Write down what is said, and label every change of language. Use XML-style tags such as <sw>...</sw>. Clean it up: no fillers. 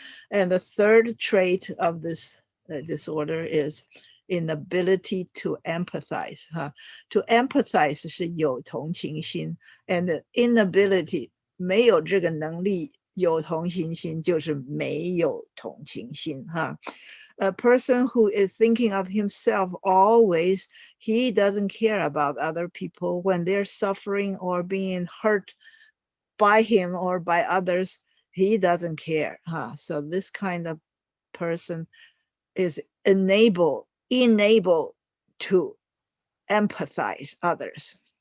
<en>And the third trait of this disorder is inability to empathize.</en> <zh>To empathize 是有同情心 and inability 没有这个能力有同情心就是没有同情心。</zh> <en>A person who is thinking of himself always, he doesn't care about other people when they're suffering or being hurt by him or by others. He doesn't care. So this kind of person is unable to empathize others.</en>